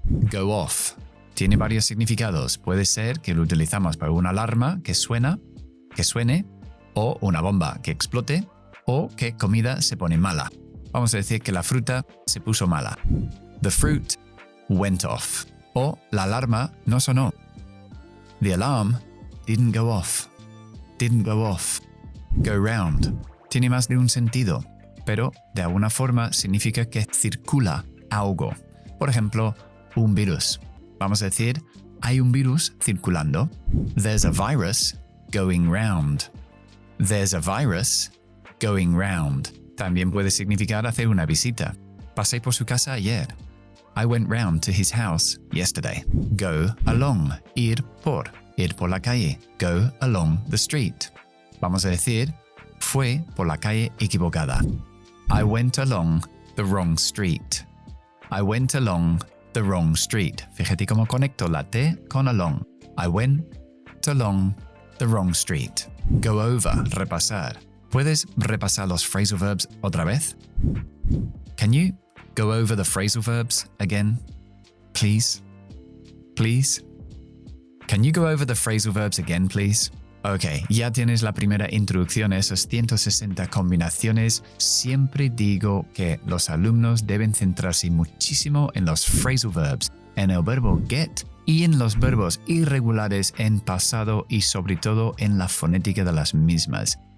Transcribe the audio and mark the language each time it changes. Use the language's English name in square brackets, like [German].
[English] Go off. [Spanish] Tiene varios significados. Puede ser que lo utilizamos para una alarma que suene, o una bomba que explote, o que comida se pone mala. Vamos a decir que la fruta se puso mala. [English] The fruit went off. [Spanish] O la alarma no sonó. [English] The alarm didn't go off. Didn't go off. Go round. [Spanish] Tiene más de un sentido, pero de alguna forma significa que circula algo. Por ejemplo, un virus. Vamos a decir, hay un virus circulando. [English] There's a virus going round. There's a virus going round. [Spanish] También puede significar hacer una visita. Pasé por su casa ayer. [English] I went round to his house yesterday. [Spanish] Go along. Ir por la calle. [English] Go along the street. [Spanish] Vamos a decir, fue por la calle equivocada. [English] I went along the wrong street. I went along the wrong street. [Spanish] Fíjate cómo conecto la T con along. [English] I went along the wrong street. Go over, repasar. [Spanish] ¿Puedes repasar los phrasal verbs otra vez? [English] Can you go over the phrasal verbs again? Please? Please? Can you go over the phrasal verbs again, please? [Spanish] Ok, ya tienes la primera introducción a esas 160 combinaciones. Siempre digo que los alumnos deben centrarse muchísimo en los phrasal verbs, en el verbo get y en los verbos irregulares en pasado y sobre todo en la fonética de las mismas.